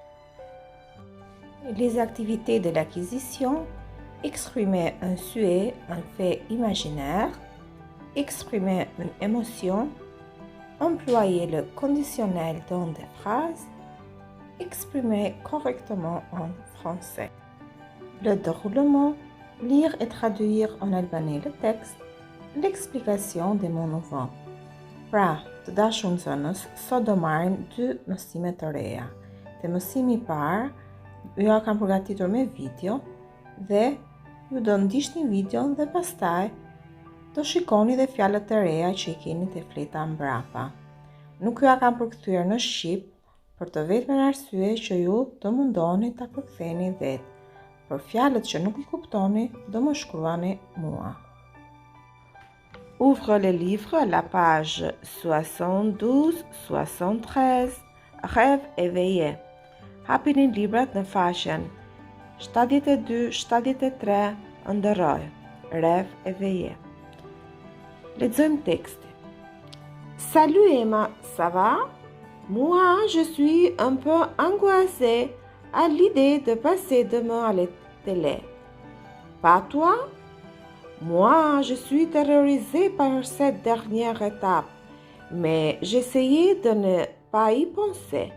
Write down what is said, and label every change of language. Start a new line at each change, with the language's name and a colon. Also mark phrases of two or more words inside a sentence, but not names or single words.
French: Les activités de l'acquisition, exprimer un souhait, un fait imaginaire, exprimer une émotion, employer le conditionnel dans des phrases, exprimer correctement en français. Le déroulement, lire et traduire en albanais le texte, l'explication des mots nouveaux.
Albanian: Pra, të dashur nxënës, sot do marrim 2 mësime të reja. Te mësimi i parë, ju ja kam përgatitur me video dhe ju do ndiqni videon dhe pastaj do shikoni dhe fjalët e reja që i keni te fleta mbrapa. Nuk ju ja kam përkthyer në shqip për të vetmen arsye që ju do mundoni ta përktheni vetë. Për fjalët që nuk I kuptoni, do më shkruani mua.
French: Ouvre le livre à la page 72-73, Rêve éveillé.
Albanian: Hapini librat në faqen 72-73, ndërroj, Rêve éveillé. Lexojmë tekstin.
French: Salut Emma, ça va? Moi, je suis un peu angoissée à l'idée de passer demain à la télé. Pas toi? Moi, je suis terrorisée par cette dernière étape, mais j'essayais de ne pas y penser.